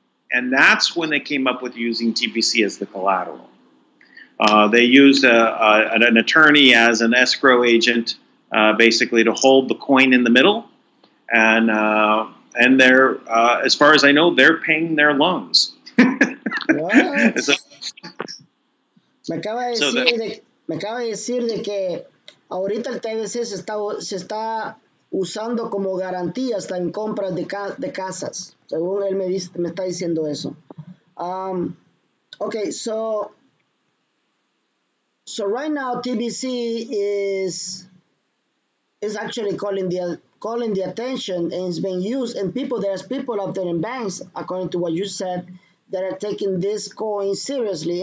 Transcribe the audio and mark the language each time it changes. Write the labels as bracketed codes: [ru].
[en] And that's when they came up with using TBC as the collateral. They used an attorney as an escrow agent, basically to hold the coin in the middle. And they're, as far as I know, they're paying their loans. What? [es] Me acaba de decir de que ahorita el TBC se está usando como garantía hasta en compras de casas. Según él me está diciendo eso. [en] Okay, so right now TBC is actually calling calling the attention and it's being used. And there's people out there in banks, according to what you said, that are taking this coin seriously.